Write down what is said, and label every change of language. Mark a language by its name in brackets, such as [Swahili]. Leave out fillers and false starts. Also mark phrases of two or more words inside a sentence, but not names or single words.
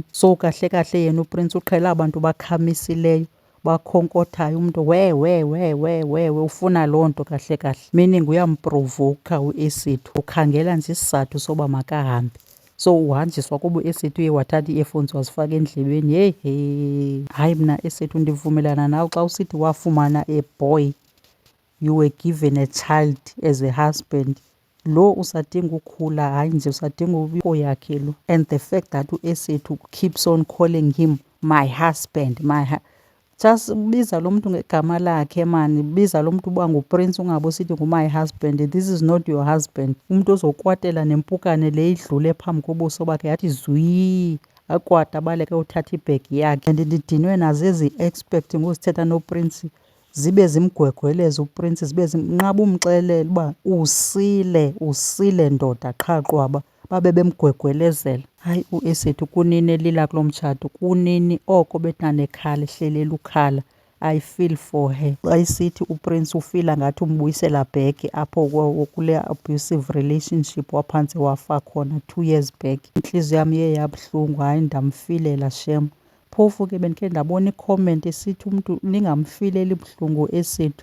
[Xhosa] So kahle kahle yena uPrince uqhela abantu bakhamisileyo bakhonkothayo, umntu we ufuna loo nto kahle kahle, meaning uyamprovowukha uEsethu. Ukhangela nje isizathu soba makahambe, so uhanjiswa kuba uEsethu uye wathatha ii-earphones wazifaka endlebeni. Heyi, hayi mna Esethu ndivumelana nawe xa usithi wafumana [English] a boy, you were given a child as a husband. [Xhosa] Lo usadinga ukhula, hayi nje usadinga ubikho yakhe lo. [English] And the fact that uEsethu keeps on calling him my husband, just [Xhosa] biza lo mntu ngegama lakhe mani. Biza lo mntu uba nguPrince ungabe usithi ngu- [English] my husband. This is not your husband. [Xhosa] Umntu ozokwatela nempukane le idlule phambi kobuso bakhe yathi zwii akwade abaleke uthatha ibhegi yakhe. And ndidinwe nazo ezi expect ngozithetha noPrince zibe zimgwegweleza uPrince, zibe nqaba umxelela uba usile ndoda qha qwaba, babe bemgwegwelezela. Hayi uEsethu kunini elila kulo mtshato, kunini oko betanekhala ehlelela ukhala. [English] I feel for her. [Xhosa] Xa isithi uPrince ufila ngathi umbuyisela back apho kule [English] abusive relationship [Xhosa] waphantse wafa khona [English] 2 years back. [Xhosa] Intliziyo yam iye yabuhlungu, hayi ndamfilela shem. Phofu ke bendikhe ndabona i-comment esithi umntu ningamfileli buhlungu uEsethu.